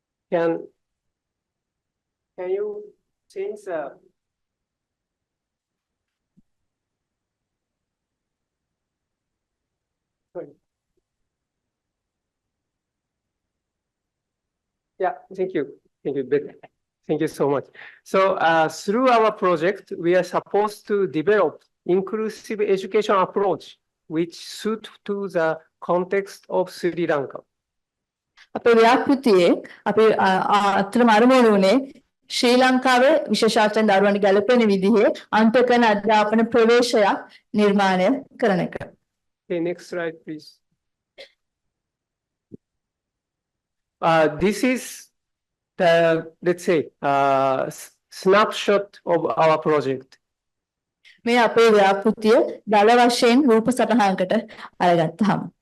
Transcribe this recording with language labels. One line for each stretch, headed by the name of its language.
English: Can you change the Yeah, thank you. Thank you. Thank you so much. So through our project, we are supposed to develop inclusive education approach which suit to the context of Sri Lanka.
Sinhala: අපේ ව්‍යාපෘතියේ අපි අත්‍තරම අරමුණු උනේ ශ්‍රී ලංකාවේ විශේෂාර්ථයෙන් දරුවන්ට ගැලපෙන විදිහේ අන්තකන අධ්‍යාපන ප්‍රවේශයක් නිර්මාණය කරන එක.
English: Okay, next slide, please. This is the, let's say, snapshot of our project.
Sinhala: මේ අපේ ව්‍යාපෘතිය දල වශයෙන් රූප සටහනකට අරගත්තාම.